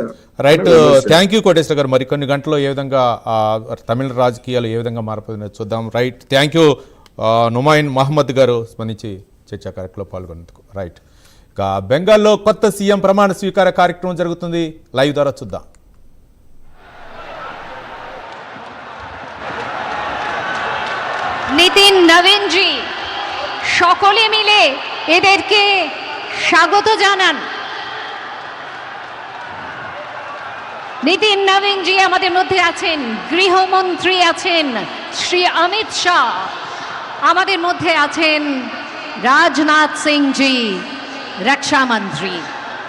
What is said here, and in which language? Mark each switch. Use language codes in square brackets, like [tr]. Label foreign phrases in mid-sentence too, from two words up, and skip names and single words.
[te] రైట్, [en] thank you [te] కోటేశ్వర గారు. మరి కొన్ని గంటల్లో ఏ విధంగా తమిళ రాజకీయాలు ఏ విధంగా మారపోతుందో చూద్దాం. రైట్, [en] thank you [te] నొమైన్ మహమ్మద్ గారు స్పందించి చర్చా కార్యక్రమంలో పాల్గొన్నందుకు. రైట్, ఇక బెంగాల్లో కొత్త సీఎం ప్రమాణ స్వీకార కార్యక్రమం జరుగుతుంది, లైవ్ ద్వారా చూద్దాం. [bn] নিতিন নবীনজি সকলে মিলে এদেরকে স্বাগত জানান। নিতিন নবীনজি আমাদের মধ্যে আছেন, গৃহমন্ত্রী আছেন শ্রী অমিত শাহ, আমাদের মধ্যে আছেন রাজনাথ সিংজি রক্ষা মন্ত্রী।